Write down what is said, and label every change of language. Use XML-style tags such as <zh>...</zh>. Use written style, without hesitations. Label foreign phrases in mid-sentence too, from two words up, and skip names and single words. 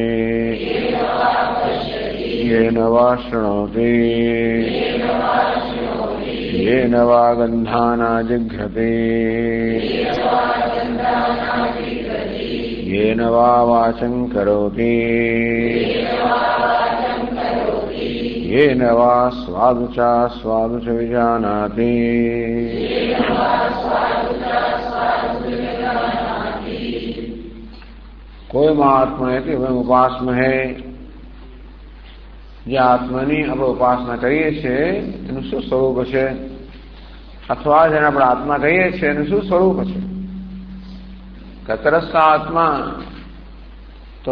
<sa>येन वा शृणोति येन वा गन्धानाजिघ्रति येन वा वाचं करोति येन वा स्वादु च विजानाति कोयमात्मनेति वयम उपासमहे</sa> <gu>જે આત્માની આપણે ઉપાસના કરીએ છીએ એનું શું સ્વરૂપ છે અથવા જેને આપણે આત્મા કહીએ છીએ એનું શું સ્વરૂપ છે કતરસ્થ આત્મા તો</gu>